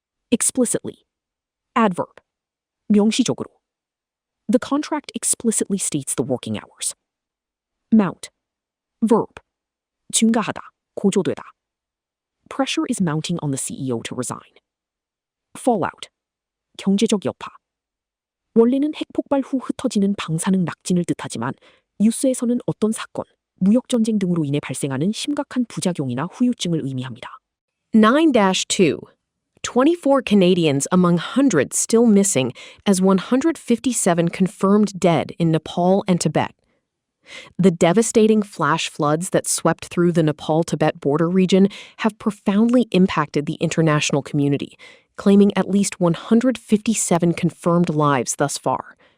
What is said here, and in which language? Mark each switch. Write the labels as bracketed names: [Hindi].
[English] Explicitly. Adverb. [Korean] 명시적으로. [English] The contract explicitly states the working hours. Mount. Verb. [Korean] 증가하다, 고조되다. [English] Pressure is mounting on the CEO to resign. Fallout. [Korean] 경제적 여파. 원래는 핵폭발 후 흩어지는 방사능 낙진을 뜻하지만 뉴스에서는 어떤 사건, 무역전쟁 등으로 인해 발생하는 심각한 부작용이나 후유증을 의미합니다. [English] 9-2. 24 Canadians among hundreds still missing as 157 confirmed dead in Nepal and Tibet. The devastating flash floods that swept through the Nepal-Tibet border region have profoundly impacted the international community, claiming at least 157 confirmed lives thus far.